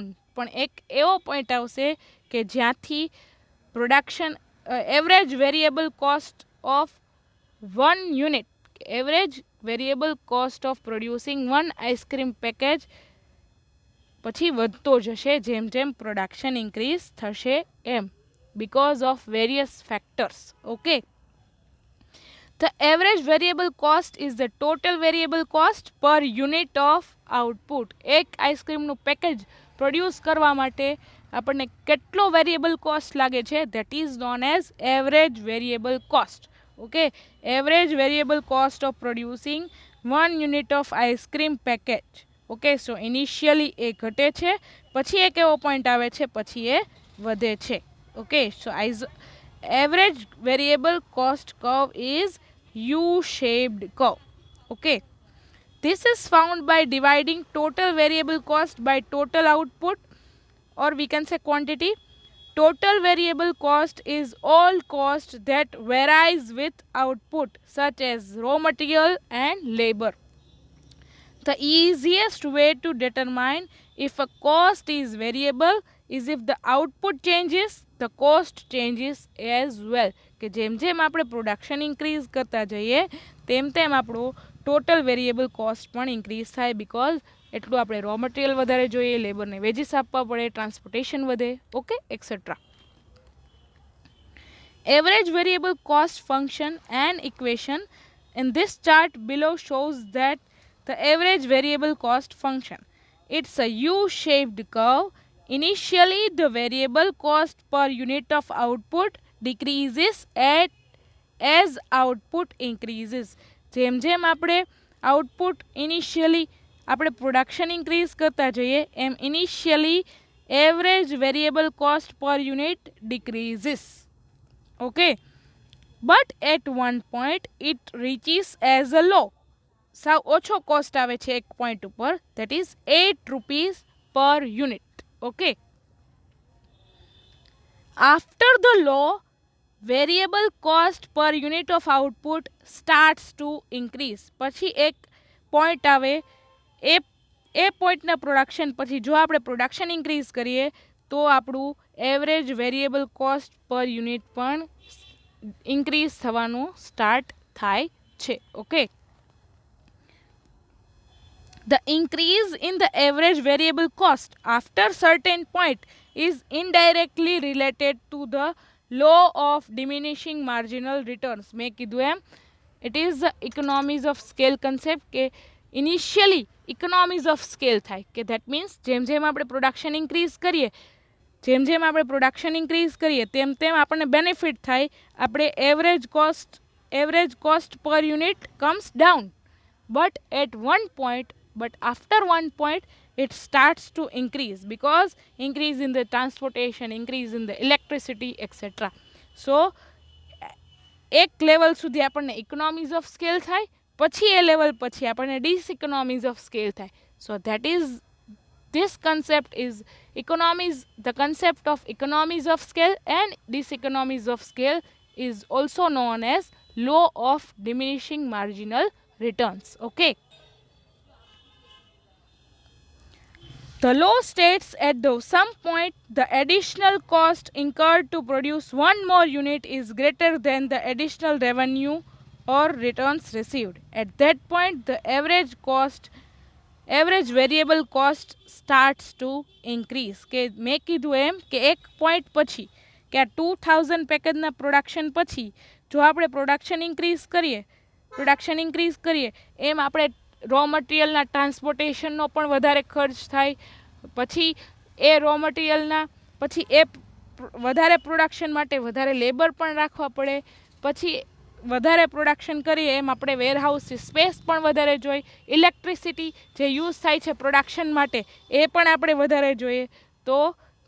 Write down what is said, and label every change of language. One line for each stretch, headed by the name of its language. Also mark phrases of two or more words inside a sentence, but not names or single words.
Gujarati: પણ એક એવો પોઈન્ટ આવશે કે જ્યાંથી
English: production average variable cost of 1 unit, average variable cost of producing 1 ice cream package
Gujarati: પછી વધતો જશે જેમ જેમ
English: production increase
Gujarati: થશે એમ,
English: because of various factors. Okay, the average variable cost is the total variable cost per unit of output.
Gujarati: એક આઈસ્ક્રીમનું પેકેજ પ્રોડ્યુસ કરવા માટે આપણને કેટલો
English: variable cost
Gujarati: લાગે છે,
English: that is known as average variable cost. okay, average variable cost of producing 1 unit of ice cream package. okay, so initially
Gujarati: એ ઘટે છે, પછી એક એવો પોઈન્ટ આવે છે, પછી એ વધે છે.
English: okay, so average variable cost curve is U-shaped curve. Okay, this is found by dividing total variable cost by total output, or we can say quantity. Total variable cost is all cost that varies with output, such as raw material and labor. The easiest way to determine if a cost is variable is if the output changes, the cost changes as well.
Gujarati: કે જેમ જેમ આપણે પ્રોડક્શન ઇન્ક્રીઝ કરતા જઈએ તેમ તેમ આપણો
English: total variable cost
Gujarati: પણ ઇન્ક્રીઝ થાય, બિકોઝ એટલું આપણે
English: raw material
Gujarati: વધારે જોઈએ, લેબરને વેજીસ આપવા પડે, ટ્રાન્સપોર્ટેશન વધે.
English: okay, etcetera. Average variable cost function and equation in this chart below shows that the average variable cost function, it's a U-shaped curve. Initially the variable cost per unit of output decreases as output increases.
Gujarati: જેમ જેમ આપણે
English: output initially
Gujarati: આપણે
English: production increase
Gujarati: કરતા જઈએ એમ ઇનિશિયલી
English: average variable cost per unit decreases. Okay, but at one point it reaches as a low.
Gujarati: સાવ ઓછો કોસ્ટ આવે છે એક પોઈન્ટ ઉપર,
English: that is 8 rupees per unit. Okay, after the low, variable cost per unit of output starts to increase.
Gujarati: પછી એક પોઈન્ટ આવે, એ પોઈન્ટના પ્રોડક્શન પછી જો આપણે
English: production increase
Gujarati: કરીએ તો આપણું
English: average variable cost per unit
Gujarati: પણ ઇન્ક્રીઝ થવાનું સ્ટાર્ટ થાય છે.
English: ઓકે, the increase in the average variable cost after certain point is indirectly related to the law of diminishing marginal returns.
Gujarati: મેં કીધું એમ,
English: it is the economies of scale concept
Gujarati: કે
English: initially economies of scale
Gujarati: થાય, કે
English: that means
Gujarati: જેમ જેમ આપણે
English: production increase
Gujarati: કરીએ તેમ તેમ આપણને બેનિફિટ થાય, આપણે
English: average cost per unit comes down, but after one point it starts to increase because increase in the transportation, increase in the electricity, etc.
Gujarati: So એક લેવલ સુધી આપણને
English: economies of scale
Gujarati: થાય, પછી એ લેવલ પછી આપણને
English: diseconomies of scale
Gujarati: થાય.
English: so that is this concept is the concept of economies of scale and diseconomies of scale is also known as law of diminishing marginal returns. Okay, the law states at some point the additional cost incurred to produce one more unit is greater than the additional revenue or returns received. At that point the average variable cost starts to increase.
Gujarati: કે મેં કીધું એમ કે એક પોઈન્ટ પછી કે આ 2000 પેકેજના પ્રોડક્શન પછી જો આપણે
English: production increase
Gujarati: કરીએ એમ આપણે
English: raw material transportation
Gujarati: પણ વધારે ખર્ચ થાય, પછી એ
English: raw material
Gujarati: પછી એ વધારે પ્રોડક્શન માટે વધારે લેબર પણ રાખવા પડે, પછી વધારે પ્રોડક્શન કરીએ એમ આપણે
English: warehouse space
Gujarati: પણ વધારે જોઈએ, ઇલેક્ટ્રિસિટી જે યુઝ થાય છે પ્રોડક્શન માટે એ પણ આપણે વધારે જોઈએ.